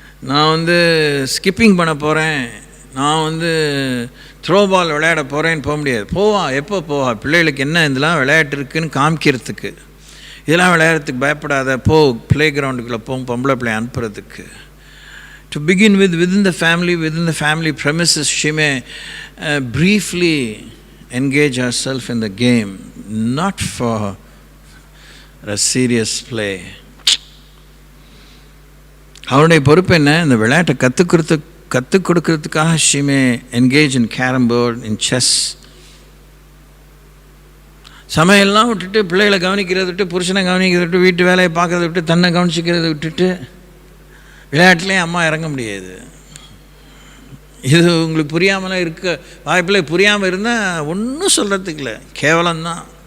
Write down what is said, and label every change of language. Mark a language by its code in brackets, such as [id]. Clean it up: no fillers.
[ta] நான் வந்து ஸ்கிப்பிங் பண்ண போகிறேன், நான் வந்து த்ரோ பால் விளையாட போகிறேன்னு போக முடியாது. எப்போ போவா? பிள்ளைகளுக்கு என்ன இதெல்லாம் விளையாட்டு இருக்குதுன்னு காமிக்கிறதுக்கு. இதெல்லாம் விளையாடுறதுக்கு பயப்படாத, ப்ளே கிரவுண்டுக்குள்ளே பொம்பளை பிள்ளை அனுப்புறதுக்கு. [en] To begin with, within the family premises, she may briefly engage herself in the game, not for a serious play. [ta] அவருடைய பொறுப்பு என்ன? இந்த விளையாட்டை கற்றுக் கொடுக்கறதுக்காக [en] she may engage in carom board, in chess. [ta] சமையல்லாம் விட்டுட்டு, பிள்ளைகளை கவனிக்கிறத விட்டு, புருஷனை கவனிக்கிறத விட்டு, வீட்டு வேலையை பார்க்கறத விட்டு, தன்னை கவனிச்சிக்கிறத விட்டுட்டு விளையாட்டுலேயும் அம்மா இறங்க முடியாது. இது உங்களுக்கு புரியாமலாம் இருக்க வாய்ப்பில்லை. புரியாமல் இருந்தால் ஒன்றும் சொல்கிறதுக்கு இல்லை, கேவலம்தான்.